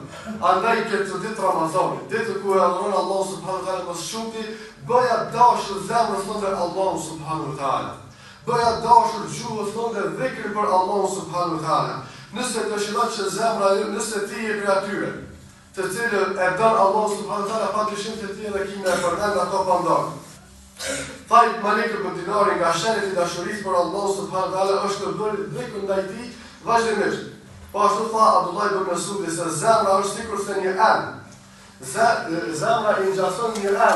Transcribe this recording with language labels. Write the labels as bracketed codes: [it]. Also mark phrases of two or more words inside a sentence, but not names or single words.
[sq] Andaj këtë ditë Ramazanit, ditë ku e adhuron Allah [ar] سبحانه وتعالى [sq] më shumë, bëja dashur zemrës tonë Allah [ar] سبحانه وتعالى. [sq] Bëja dashur gjuhës tonë dhikrin për Allah [ar] سبحانه وتعالى. [sq] Nëse dëshiron që zemra jote, nëse ti je prej atyre, të cilët e don Allah [ar] سبحانه وتعالى, [sq] padyshim se ti edhe kimë e përmend ato pandor. Fajt Malik ibn Dinari nga shenjat e dashurisë për Allah [ar] سبحانه وتعالى [sq] është të bërë dhikr ndaj tij vazhdimisht. Po ashtu tha Abdullah ibn Mas'udi se zemra është sikur se një anë. Zemra i ngjason një anë.